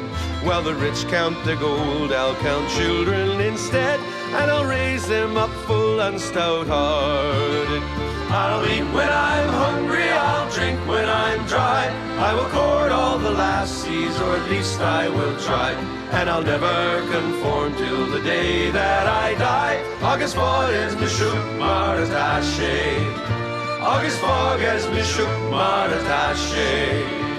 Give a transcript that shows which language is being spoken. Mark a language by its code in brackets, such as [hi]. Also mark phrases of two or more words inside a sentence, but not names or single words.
[en] While the rich count their gold, I'll count children instead, and I'll raise them up full and stout-hearted. I'll eat when I'm hungry, I'll drink when I'm dry. I will court all the lassies, or at least I will try. And I'll never conform till the day that I die. [ga] Agus fáil me siúd mar atá sé. Agus fáil me siúd mar atá sé.